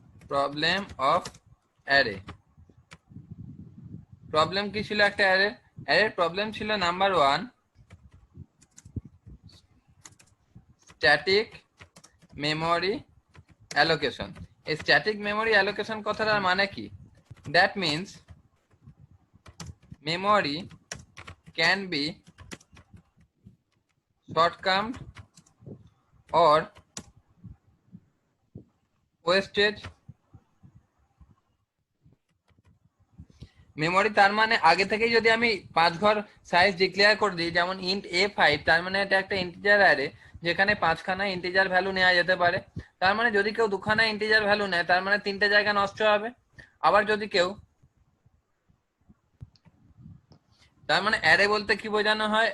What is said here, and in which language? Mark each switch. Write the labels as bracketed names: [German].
[Bangla] Problem of array, problem কি ছিল একটা অ্যারে? অ্যারের প্রবলেম ছিল নাম্বার 1 স্ট্যাটিক মেমরি অ্যালোকেশন। এই স্ট্যাটিক মেমরি অ্যালোকেশন কথাটার মানে কি? [English] That means memory can be shortcuted or wasted. [Bangla] Memory তার মানে আগে থেকেই যদি আমি 5 ঘর সাইজ ডিক্লেয়ার করে দিই, যেমন int a5, তার মানে এটা একটা ইন্টিজার অ্যারে যেখানে 5খানা ইন্টিজার ভ্যালু নেওয়া যেতে পারে। তার মানে যদি কেউ 2খানা ইন্টিজার ভ্যালু নেয় তার মানে 3টে জায়গা নষ্ট হবে। আবার যদি কেউ, তার মানে অ্যারে বলতে কি বোঝানো হয়?